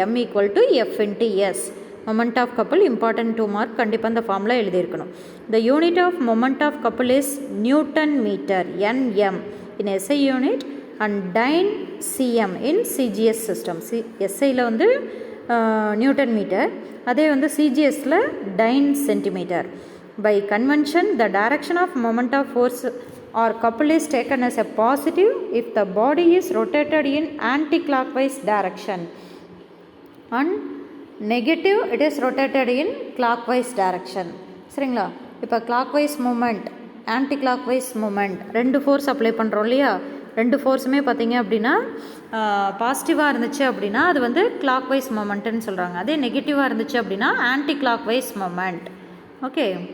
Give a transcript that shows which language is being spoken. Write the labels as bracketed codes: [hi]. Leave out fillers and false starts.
[en] M equal to F into S. Moment of couple important 2 mark, [ta] கண்டிப்பாக இந்த ஃபார்மில் எழுதியிருக்கணும். [en] The unit of moment of couple is newton metre, NM in SI unit and dyne CM in CGS system. [ta] எஸ்ஐயில் வந்து Newton metre, அதே வந்து சிஜிஎஸில் time centimetre. [en] By convention the direction of moment of force or couple is taken as a positive if the body is rotated in anti-clockwise direction and negative it is rotated in clockwise direction. [ta] சரிங்களா? இப்போ clockwise movement, anti-clockwise movement ரெண்டு force apply பண்ணுறோம் இல்லையா, ரெண்டு ஃபோர்ஸுமே பார்த்தீங்க அப்படின்னா பாசிட்டிவாக இருந்துச்சு அப்படின்னா அது வந்து clockwise momentன்னு சொல்கிறாங்க. அதே நெகட்டிவாக இருந்துச்சு அப்படின்னா anti-clockwise moment. ஓகே.